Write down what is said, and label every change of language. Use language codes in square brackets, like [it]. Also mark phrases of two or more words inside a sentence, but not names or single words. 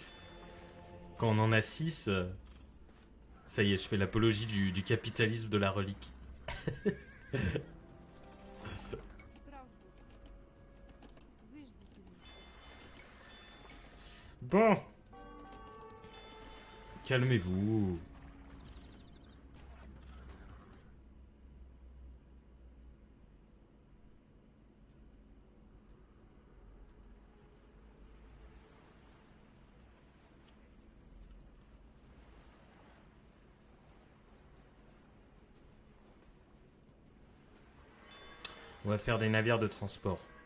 [fr] Quand on en a 6, ça y est, je fais l'apologie du capitalisme de la relique. [ru] Правду. Заждите меня. [fr] Bon. Calmez-vous. On va faire des navires de transport.